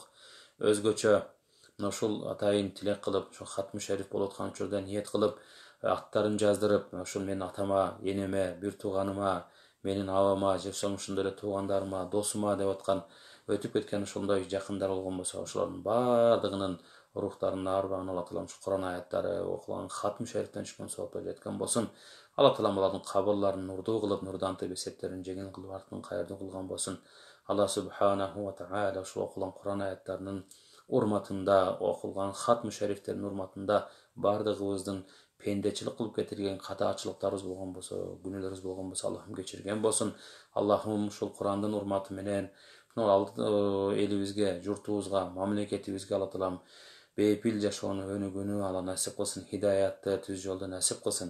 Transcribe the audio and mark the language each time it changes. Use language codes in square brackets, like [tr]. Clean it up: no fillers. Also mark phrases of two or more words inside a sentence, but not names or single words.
[ky] Өзгөчө ошол атайын тилек кылып, ошо [ar] ختم شريف [ky] болуп аткан учурда ниет кылып, аттарын жаздырып, ошол менин атама, энеме, бир тууганыма, менин абама, же ошондой эле туугандарыма, досума деп аткан өтүп кеткен ошондой жакындар болгон болсо, ошолордун баардыгынын рухтарына арбагын Алла Таалам ушу Кур'ан аяттары окулган хатм шерифтен чыккан соопот жеткен болсун. Алла Таалам алардын кабырларын нурдуу кылып, нурдантып эсептерин жеңил кылып, артын кайырдуу кылган болсун. Алла [ar] سبحانه وتعالى [ky] ушу окулган Кур'ан аяттарынын урматында, окулган хатм шерифтердин урматында баардыгыбыздын пендечилик кылып кетирген катаачылыктарыбыз болгон болсо, күнөөлөрүбүз болгон болсо, Аллахым кечирген болсун. Аллахым ушул Кур'андын урматы менен элибизге, журтубузга, мамлекетибизге Алла Таалам бейпил жашоону өнүгүүнү Алла насип кылсын, хидаятты түз жолду насип кылсын.